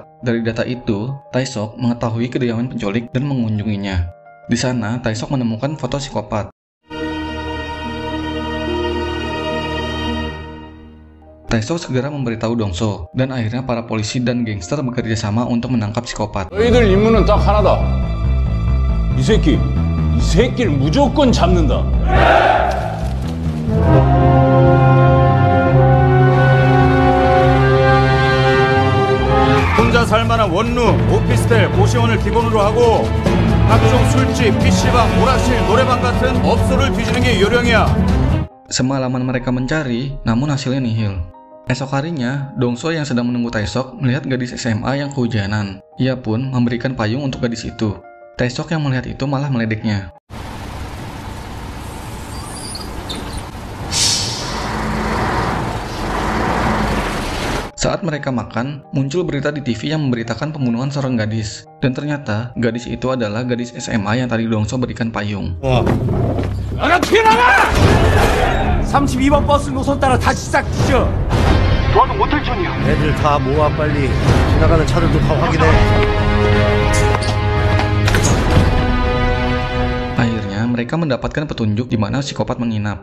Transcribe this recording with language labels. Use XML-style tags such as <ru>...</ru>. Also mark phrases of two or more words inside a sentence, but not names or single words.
<id>Dari data itu, Tae-sok mengetahui kediaman penculik dan mengunjunginya. Di sana, Tae-sok menemukan foto psikopat. Tae-sok segera memberitahu Dongso, dan akhirnya para polisi dan gangster bekerja sama untuk menangkap psikopat.</id> <ko>너희들 임무는 딱 하나다. 이 새끼를 무조건 잡는다. 혼자 살만한 원룸, 오피스텔, 고시원을 기본으로 하고 각종 술집, PC방, 오락실, 노래방 같은 업소를 뒤지는 게 요령이야.</ko> <id>Semalaman mereka mencari, namun hasilnya nihil. Esok harinya, Dongso yang sedang menunggu Tae-sok melihat gadis SMA yang kehujanan. Ia pun memberikan payung untuk gadis itu. Tae-sok yang melihat itu malah meledeknya. Saat mereka makan, muncul berita di TV yang memberitakan pembunuhan seorang gadis. Dan ternyata, gadis itu adalah gadis SMA yang tadi Dongso berikan payung.</id> <ko>나가 튀어나가! 32번 버스 노선 따라 다시 싹 뒤져. 도와도 못할 전이야. 애들 다 모아 빨리. 지나가는 차들도 다 확인해.</ko> <id>Akhirnya, mereka mendapatkan petunjuk di mana psikopat menginap.</id>